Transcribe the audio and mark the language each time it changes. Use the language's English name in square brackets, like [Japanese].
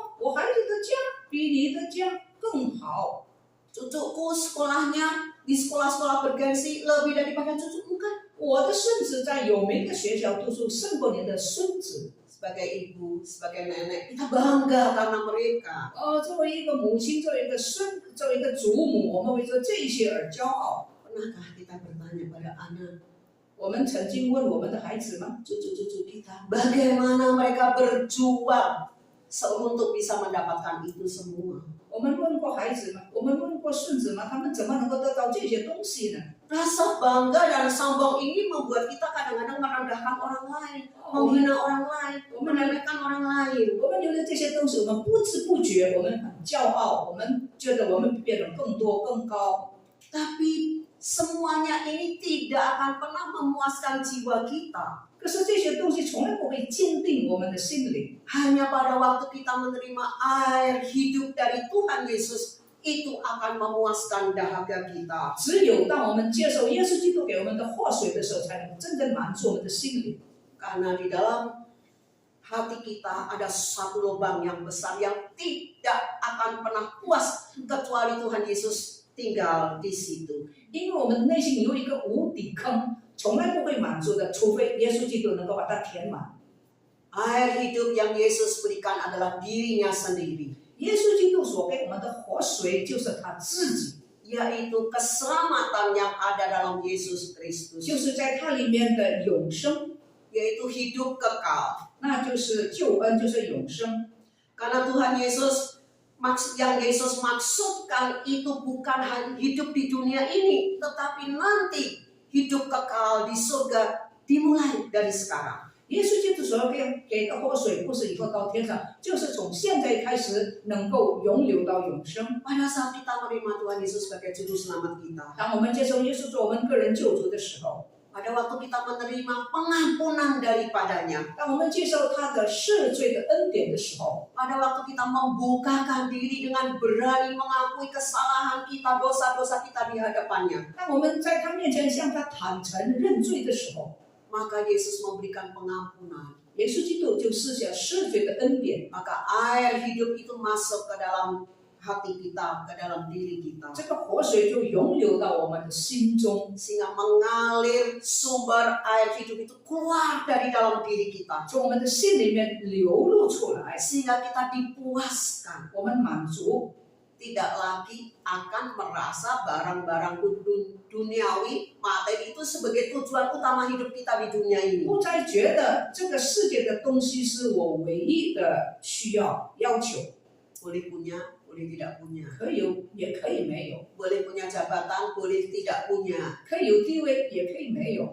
[Chinese] 我孩子的家比你的家更好。 [Indonesian] Cucuku sekolahnya di sekolah-sekolah bergengsi lebih daripada cucumu kan? [Chinese] 我的孙子在有名的学校读书，胜过您的孙子。 [Indonesian] Sebagai ibu, sebagai nenek, kita bangga karena mereka. [Chinese] 作为一个母亲，作为一个作为一个祖母，我们为着这些而骄傲。 [Indonesian] Pernahkah kita bertanya pada anak, [Chinese] 我们曾经问我们的孩子吗？ [Indonesian] cucu-cucu kita, bagaimana mereka berjuang untuk bisa mendapatkan itu semua? [Chinese] 我们问过孩子吗？我们问过孙子吗？他们怎么能够得到这些东西呢？ [Indonesian] Rasa bangga dan sombong ini membuat kita kadang-kadang merendahkan orang lain, menghina orang lain, meremehkan orang lain. [Chinese] 我们有了这些东西，我们不知不觉，我们很骄傲，我们觉得我们变得更多更高。 [Indonesian] Tapi semuanya ini tidak akan pernah memuaskan jiwa kita. [Chinese] 可是这些东西从来不会坚定我们的心灵。 [Indonesian] Hanya pada waktu kita menerima air hidup dari Tuhan Yesus, itu akan memuaskan dahaga kita. [Chinese] 只有当我们接受耶稣基督给我们的活水的时候，才能真正满足我们的心灵。 [Indonesian] Karena di dalam hati kita ada satu lubang yang besar yang tidak akan pernah puas kecuali Tuhan Yesus tinggal di situ. [Chinese] 因为我们内心有一个无底坑，从来不会满足的，除非耶稣基督能够把它填满。 [Indonesian] Air hidup yang Yesus berikan adalah dirinya sendiri, [Chinese] 耶稣基督所给我们的活水就是他自己， [Indonesian] yaitu keselamatan yang ada dalam Yesus [Chinese] 就 [Indonesian] Kristus, [Chinese] 是在它里面的永生， [Indonesian] yaitu hidup kekal. [Chinese] 那就是救恩，就是永生。 [Indonesian] Karena Tuhan Yesus, yang Yesus maksudkan itu bukan hanya hidup di dunia ini, tetapi nanti hidup kekal di surga dimulai dari sekarang. [Chinese] 耶稣基督所给的活水，不是以后到天上，就是从现在开始能够永流到永生。 [Indonesian] Pada saat kita menerima Tuhan Yesus sebagai juru selamat kita, [Chinese] 当我们接受耶稣做我们个人救主的时候， [Indonesian] pada waktu kita menerima pengampunan daripadanya, [Chinese] 当我们接受他的赦罪的恩典的时候， [Indonesian] pada waktu kita membukakan diri dengan berani mengakui kesalahan kita, dosa-dosa kita di hadapannya, [Chinese] 当我们在他面前向他坦诚认罪的时候， [Indonesian] maka Yesus memberikan pengampunan. [Chinese] 耶稣基督就施下赦罪的恩典， [Indonesian] Maka air hidup itu masuk ke dalam hati kita, ke dalam diri kita, [Chinese] 这个活水就涌流到我们的心中， [Indonesian] sehingga mengalir sumber air hidup itu keluar dari dalam diri kita, [Chinese] 从我们的心里面流露出来， [Indonesian] sehingga kita dipuaskan, [Chinese] 我们满足， [Indonesian] tidak lagi akan merasa barang-barang duniawi, materi itu sebagai tujuan utama hidup kita di dunia ini. [Chinese] 不再觉得这个世界的东西是我唯一的需要要求。 [Indonesian] Boleh punya, boleh tidak punya. [Chinese] 可以有，也可以没有； [Indonesian] Boleh punya jabatan, boleh tidak punya. [Chinese] 可以有地位，也可以没有，